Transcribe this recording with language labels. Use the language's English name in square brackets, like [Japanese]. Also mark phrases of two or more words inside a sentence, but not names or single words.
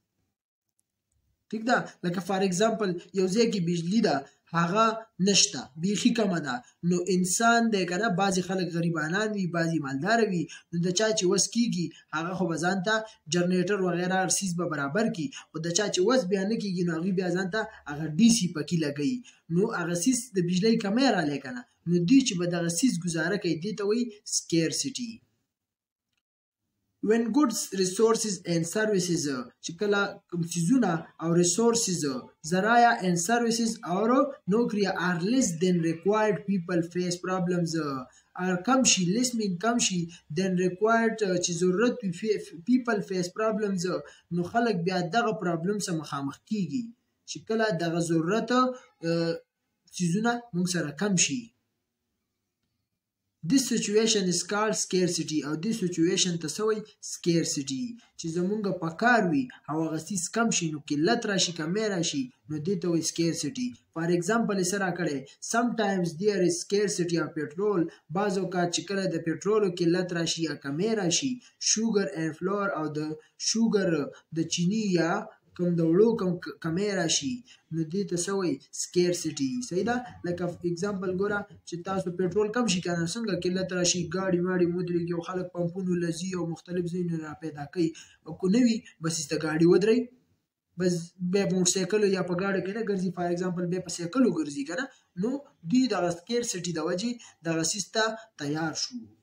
[Pashto] ٹھیک ده لکه [English] for example [Pashto] یو ځای کې بجلی ده هغه نشته بیخي کمه ده نو انسان دی که نه بعضې خلک غریبانان وي بعضې مالدار وي نو د چا چې وس کېږي هغه خو به ځان ته جنریټر وغیره هر څیز به برابر کړي خو د چا چې وس بیا نه کېږي نو هغوی بیا ځان ته هغه ډیسي پکې لګوي نو هغه څیز د بجلۍ کمی رالی که نه نو دوی چې به دغه څیز ګزاره کوي دې ته وایي سکیرسټي [English] when goods resources and services [Pashto] چې کله کوم څیزونه او resources ذرایع [English] and services [Pashto] او نوکری [English] are less than required people face problems [Pashto] are کم شي [English] less mean [Pashto] کم شي [English] than required [Pashto] چې ضرورت [English] people face problems [Pashto] نو خلک بیا دغه پرابلم سره مخامخ کیږي چې کله دغه ضرورت څیزونه موږ سره کم شي [English] This situation is called scarcity [Pashto] او [English] this situation [Pashto] ته څه وایي scarcity چې زمونږ په کار وي او هغه څیز کم شي نو قلت راشي کمی راشي نو دې ته وایي scarcity [English] for example [Pashto] یې څه راکړی [English] sometimes there is scarcity of petrol [Pashto] بعض اوقات چې کله د پټرولو قلت راشي یا کمی راشي [English] sugar and flour [Pashto] او د شوګر د چینی یا کوم د وړو کمی راشي نو دې ته څه وایي سکیرسټي صحیح ده لکه اگزامپل ګوره چې تاسو پټرول کم شي که نه څنګه قلت راشي ګاډي واړي ودرېږي او خلک پمپونو له ځي او مختلف ځایونه را پیدا کوي او که نه وي بس ایسته ګاډي ودرئ بس بیا په موټرسایکلو یا په ګاډو کې نه ګرځي [English] for example [Pashto] بیا په سایکلو ګرځي که نه نو دوی دغه سکیرسټي د وجې دغه څیز ته تیار شو